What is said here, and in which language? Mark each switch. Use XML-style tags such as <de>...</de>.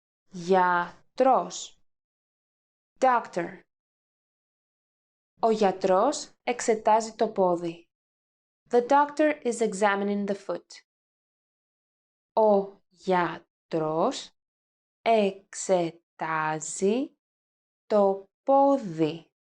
<el>Γιατρός. Doctor. Ο γιατρός εξετάζει το πόδι.</el> <en>The doctor is examining the foot.</en> <el>Ο γιατρός εξετάζει το πόδι.</el>